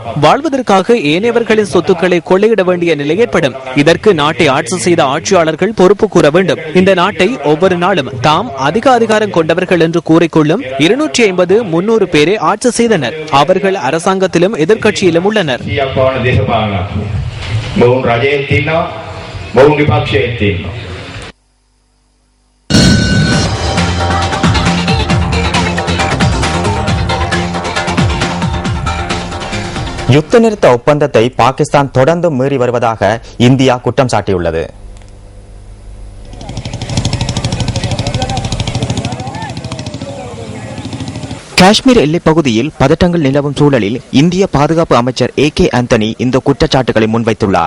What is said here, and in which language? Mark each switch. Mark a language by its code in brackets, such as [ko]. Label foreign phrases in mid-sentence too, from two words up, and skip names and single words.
[ta] வாழ்வதற்காக ஏனையவர்களின் சொத்துக்களை கொள்ளையிட வேண்டிய நிலை ஏற்படும். இதற்கு நாட்டை ஆட்சி செய்த ஆட்சியாளர்கள் பொறுப்பு கூற வேண்டும். இந்த நாட்டை ஒவ்வொரு நாளும் தாம் அதிக அதிகாரம் கொண்டவர்கள் என்று கூறிக்கொள்ளும் 250-300 பேரை ஆட்சி செய்தனர். அவர்கள் அரசாங்கத்திலும் எதிர்க்கட்சியிலும் உள்ளனர். [si] බවුන් රජයේ තියෙනවා බවුන් විපක්ෂයේ තියෙනවා. [ta] யுத்த நிறுத்த ஒப்பந்தத்தை பாகிஸ்தான் தொடர்ந்து மீறி வருவதாக இந்தியா குற்றம் சாட்டியுள்ளது. காஷ்மீர் எல்லைப் பகுதியில் பதட்டங்கள் நிலவும் சூழலில் இந்திய பாதுகாப்பு அமைச்சர் AK ஆந்தனி இந்த குற்றச்சாட்டுகளை முன்வைத்துள்ளார்.